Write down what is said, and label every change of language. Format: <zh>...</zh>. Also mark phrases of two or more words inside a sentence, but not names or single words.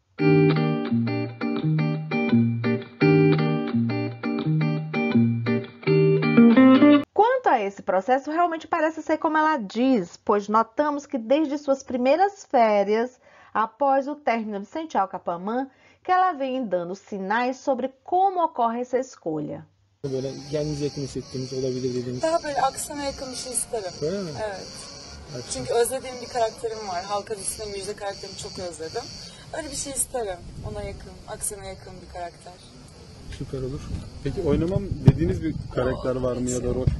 <pt>Quanto a esse processo, realmente parece ser como ela diz, pois notamos que desde suas primeiras férias, após o término de Sençal Kapamam, que ela vem dando sinais sobre como ocorre essa escolha.</pt> <tr>Böyle kendinize yakın hissettiğiniz olabilir dediğiniz. Daha böyle aksana yakın bir şey isterim. Öyle mi? Evet. Çünkü özlediğim bir karakterim var. Halka dizisinde Müjde karakterini çok özledim. Öyle bir şey isterim. Ona yakın, aksana yakın bir karakter. Süper olur. Peki oynamam dediğiniz bir karakter var mı ya da rol?</tr>